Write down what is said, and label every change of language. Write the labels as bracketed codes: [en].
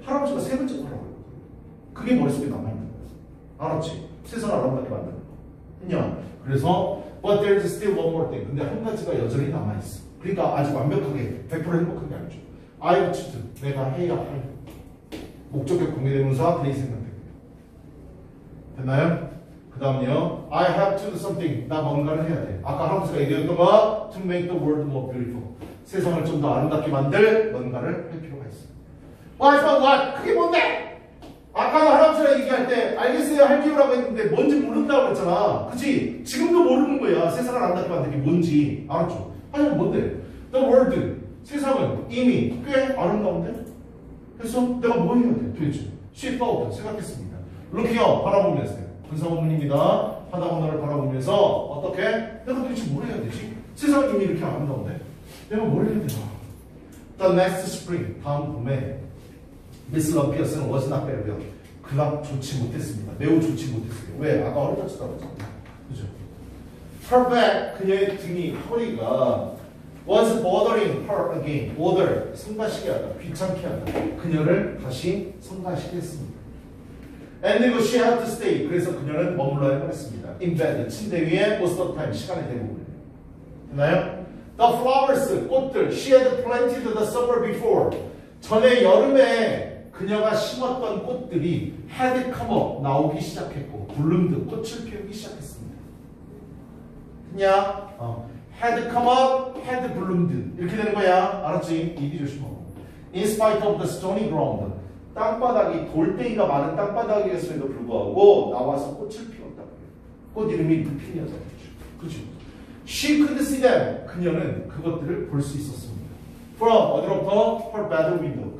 [ko] 할아버지가 세 번째 거라고 그랬거든. 그게 머릿속에 남아있는 거야. 알았지? 세상을 아름답게 만드는 거. 했냐? [en] 그래서 But there's still one more thing. [ko] 근데 한 가지가 여전히 남아있어. 그러니까 아직 완벽하게 100% 행복한 게 아니죠. [en] I ought to. [ko] 내가 해야 할. 목적격 공개대명사 그렇게 생각됩니다. 됐나요? 그 다음요. [en] I have to do something. [ko] 나 뭔가를 해야 돼. 아까 할아버지가 얘기했던 거 [en] to make the world more beautiful. [ko] 세상을 좀 더 아름답게 만들 뭔가를 할 필요가 있어. 하지만 what? 그게 뭔데? 아까 할아버지랑 얘기할 때 알겠어요 할게요라고 했는데 뭔지 모른다고 그랬잖아. 그치? 지금도 모르는 거야. 세상을 아름답게 만드는 게 뭔지. 알았죠? 하지만 뭔데? The world. 세상은 이미 꽤 아름다운데? 그래서 내가 뭐 해야 돼? 도대체? [en] She thought. [ko] 생각했습니다. [en] Look here. [ko] 바라보면서요. 분사원문입니다. 바다문화를 바라보면서 어떻게? 내가 도대체 뭘 해야 되지? 세상은 이미 이렇게 아름다운데? 내가 뭘 해야 되나? [en] The next spring. [ko] 다음 봄에 [en] 미스 럼피어스는 was not very well. [ko] 그닥 좋지 못했습니다. 매우 좋지 못했어요. 왜? 아까 어려졌다고 했잖아요. 그죠? [en] Her back, [ko] 그녀의 등이, 허리가 [en] was bothering her again. [ko] bother, 성가시게 하다, 귀찮게 하다. 그녀를 다시 성가시게 했습니다. [en] And she had to stay. [ko] 그래서 그녀는 머물러야 했습니다. [en] In bed, [ko] 침대 위에 [en] most of the time, [ko] 시간의 대부분. 됐나요? [en] The flowers, 꽃들. She had planted the summer before. [ko] 전에 여름에 그녀가 심었던 꽃들이 had come up, 나오기 시작했고 bloomed, 꽃을 피우기 시작했습니다. 그냥 [en] had come up, had bloomed [ko] 이렇게 되는 거야. 알았지? 이기 조심하고. [en] In spite of the stony ground, [ko] 땅바닥이 돌덩이가 많은 땅바닥이었음에도 불구하고 나와서 꽃을 피웠다고 해요. 꽃 이름이 루피니아잖아요. [en] 그죠? She could see them. [ko] 그녀는 그것들을 볼 수 있었습니다. [en] From 어디로부터? Her bedroom window.